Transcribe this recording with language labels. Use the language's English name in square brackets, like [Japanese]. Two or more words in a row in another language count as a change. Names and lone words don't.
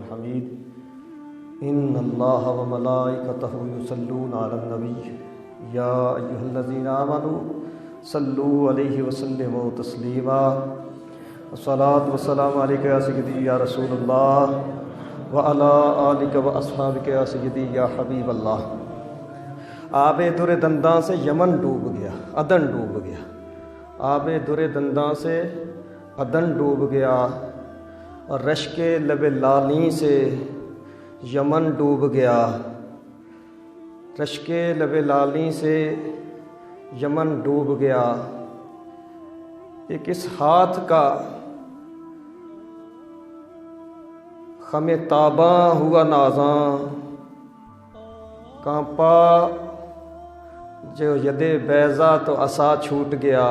[Arabic] حمید ان اللہ و ملائکتہ یصلون علی النبی یا ایھا الذین آمنوا صلوا علیہ وسلموا تسلیما الصلاۃ والسلام علیک یا سیدی یا رسول اللہ وعلی آلک و اصحابک یا سیدی یا حبیب اللہ۔ [Urdu] آب در دنداں سے یمن ڈوب گیا، عدن ڈوب گیا۔ آب در دنداں سے عدن ڈوب گیا اور رشک لب لالیں سے یمن ڈوب گیا۔ رشک لب لالیں سے یمن ڈوب گیا۔ ایک اس ہاتھ کا خم تاباں ہوا نازاں، کانپا جو ید بیضا تو عصا چھوٹ گیا۔